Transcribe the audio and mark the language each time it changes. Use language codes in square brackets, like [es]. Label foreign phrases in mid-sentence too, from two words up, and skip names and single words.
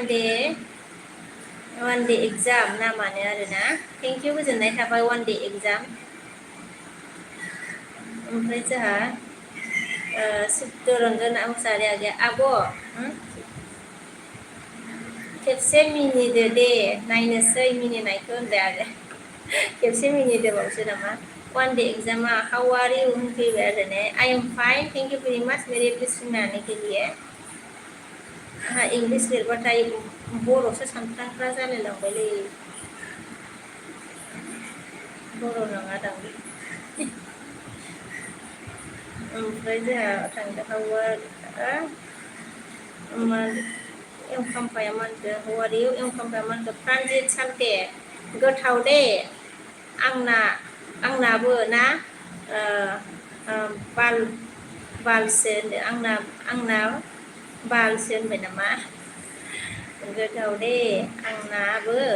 [brx] वान दे एग्जाम नामानो आरोना [en] thank you [brx] गोजोननाय थाबाय वान दे एग्जाम ओमफ्राय जोंहा चित्तरन्जन मुसाहारि आगैया आब' खेबसे मिनिदो दे नायनोसै मिनिनायखौ होनबाय आरो खेबसे मिनिदोबावसो नामा वान डे एग्जामा [en] how are you [brx] होनफैबाय आरो ने [en] I am fine thank you very much [hi] मेरे एप्रिसिएट आने के लिए [brx] आंहा इंलिस लिरबाथाय बर'सो सानफ्रांफ्रा जालायलांबायलै बर' नङा दां ओमफ्राय जोंहा थांदों एम खाम्फाया मा होनदों हौवारियाव एम खाम्फाया मा होनदों प्रानजित सान्ते गोथाव दे आंनाबो ना बालसो होनदों आंना बालसो होनबाय नामा गोथाव दे आंनाबो